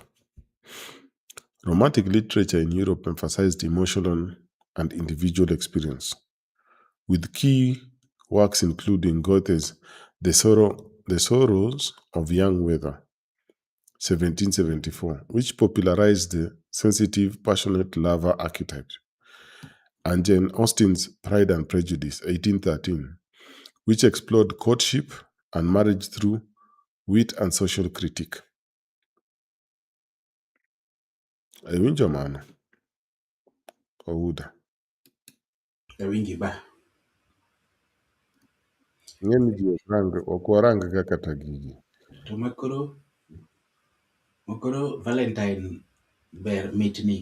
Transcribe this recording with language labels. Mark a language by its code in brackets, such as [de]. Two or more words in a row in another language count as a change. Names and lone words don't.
[en] Romantic literature in Europe emphasized emotional and individual experience, with key works including Goethe's The Sorrows of Young Werther, 1774, which popularized the sensitive, passionate lover archetype, and Jane Austen's Pride and Prejudice, 1813, which explored courtship and marriage through wit and social critique. [luo] Awinjo mano? Ouda. Awinji ba. Ng'eni ji ok warang ga kata gigi. To makoro Valentine ber mitni.